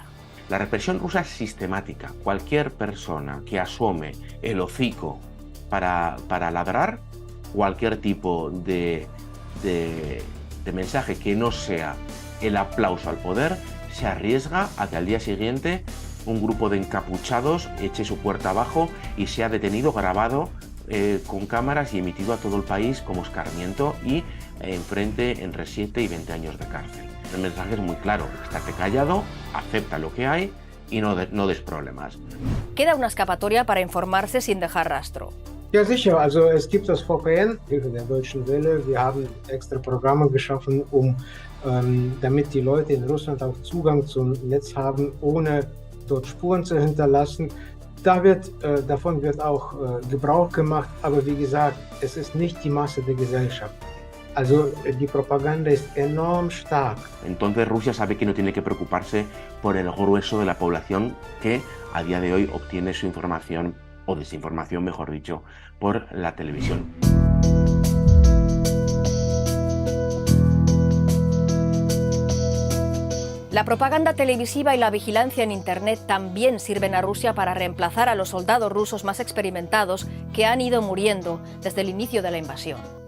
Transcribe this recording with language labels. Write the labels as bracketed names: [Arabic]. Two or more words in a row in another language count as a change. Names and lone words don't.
[Spanish] La represión rusa es sistemática. Cualquier persona que asome el hocico para ladrar, cualquier tipo de mensaje que no sea el aplauso al poder, se arriesga a que al día siguiente un grupo de encapuchados eche su puerta abajo y sea detenido, grabado con cámaras y emitido a todo el país como escarmiento y enfrente entre 7 y 20 años de cárcel. El mensaje es muy claro: estate callado, acepta lo que hay y no des problemas. Queda una escapatoria para informarse sin dejar rastro. [German] Ja, sicher. Also es gibt das VPN, Hilfe der Deutschen Welle. Wir haben extra Programme geschaffen, damit die Leute in Russland auch Zugang zum Netz haben, ohne dort Spuren zu hinterlassen. Davon wird auch Gebrauch gemacht, aber wie gesagt, es ist nicht die Masse der Gesellschaft. Also die propaganda es enorm stark. [Spanish] Entonces Rusia sabe que no tiene que preocuparse por el grueso de la población que a día de hoy obtiene su información, o desinformación mejor dicho, por la televisión. La propaganda televisiva y la vigilancia en Internet también sirven a Rusia para reemplazar a los soldados rusos más experimentados que han ido muriendo desde el inicio de la invasión.